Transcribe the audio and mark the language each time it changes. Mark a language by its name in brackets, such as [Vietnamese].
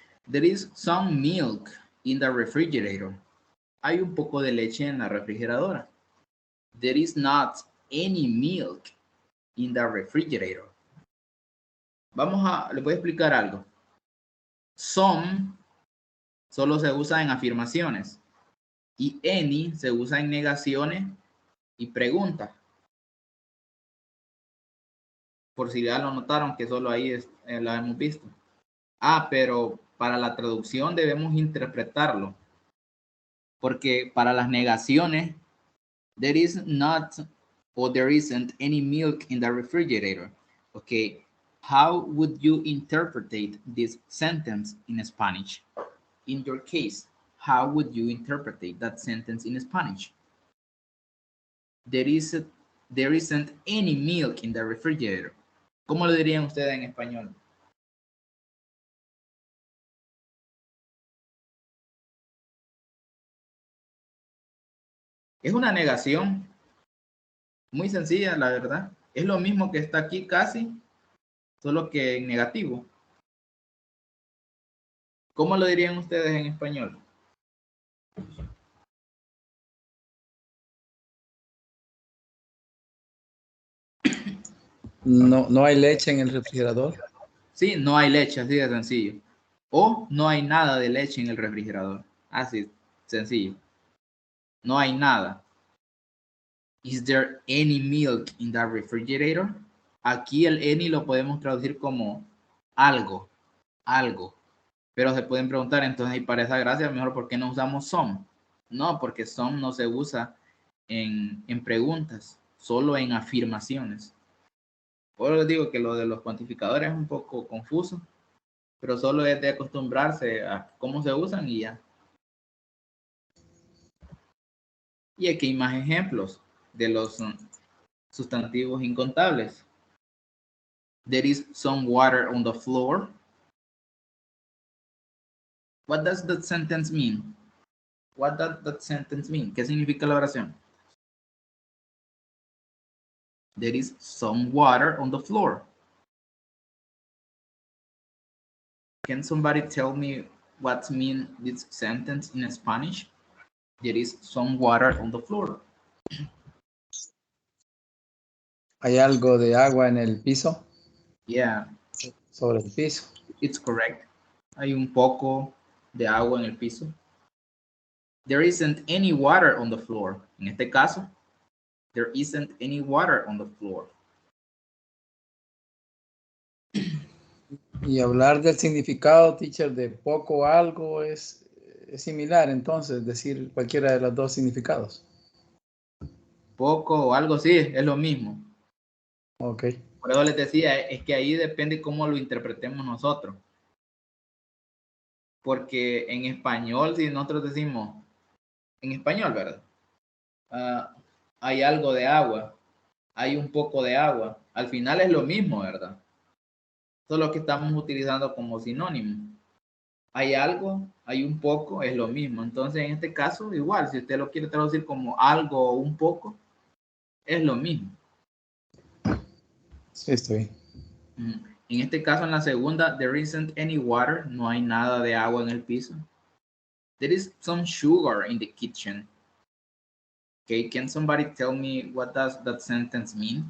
[English] There is some milk in the refrigerator. [Spanish] Hay un poco de leche en la refrigeradora. [English] There is not any milk in the refrigerator. [Spanish] Les voy a explicar algo. Some solo se usa en afirmaciones y any se usa en negaciones y preguntas. Por si ya lo notaron que solo ahí la hemos visto. Pero para la traducción debemos interpretarlo. Porque para las negaciones, [English] there is not or there isn't any milk in the refrigerator. Okay, how would you interpret this sentence in Spanish? In your case, how would you interpret that sentence in Spanish? There isn't any milk in the refrigerator. [Spanish] ¿Cómo lo dirían ustedes en español? Es una negación muy sencilla, la verdad. Es lo mismo que está aquí casi, solo que en negativo. ¿Cómo lo dirían ustedes en español? No hay leche en el refrigerador. Sí, no hay leche, así de sencillo. O no hay nada de leche en el refrigerador. Así, sencillo. No hay nada. [English] Is there any milk in the refrigerator? [Spanish] Aquí el any lo podemos traducir como algo, algo. Pero se pueden preguntar, entonces, y para esa gracia, mejor, ¿por qué no usamos some? No, porque some no se usa en preguntas, solo en afirmaciones. Por eso les digo que lo de los cuantificadores es un poco confuso, pero solo es de acostumbrarse a cómo se usan y ya. Y aquí hay más ejemplos de los sustantivos incontables. [English] There is some water on the floor. What does that sentence mean? What does that sentence mean? [Spanish] ¿Qué significa la oración? [English] There is some water on the floor. Can somebody tell me what means this sentence in Spanish? There is some water on the floor. [Spanish] ¿Hay algo de agua en el piso? [English] Yeah. [Spanish] Sobre el piso. [English] It's correct. [Spanish] Hay un poco de agua en el piso. [English] There isn't any water on the floor. [Spanish] En este caso, [English] there isn't any water on the floor. [Spanish] Y hablar del significado, teacher, de poco o algo es similar, entonces, decir cualquiera de los dos significados. Poco o algo, sí, es lo mismo. [English] Ok. [Spanish] Por eso les decía, es que ahí depende cómo lo interpretemos nosotros. Porque en español, si nosotros decimos, en español, ¿verdad? Hay algo de agua, hay un poco de agua. Al final es lo mismo, ¿verdad? Solo que estamos utilizando como sinónimo. Hay algo, hay un poco, es lo mismo. Entonces, en este caso, igual, si usted lo quiere traducir como algo o un poco, es lo mismo. Sí, estoy. En este caso, en la segunda, [English] there isn't any water, [Spanish] no hay nada de agua en el piso. [English] There is some sugar in the kitchen. Okay, can somebody tell me what does that sentence mean?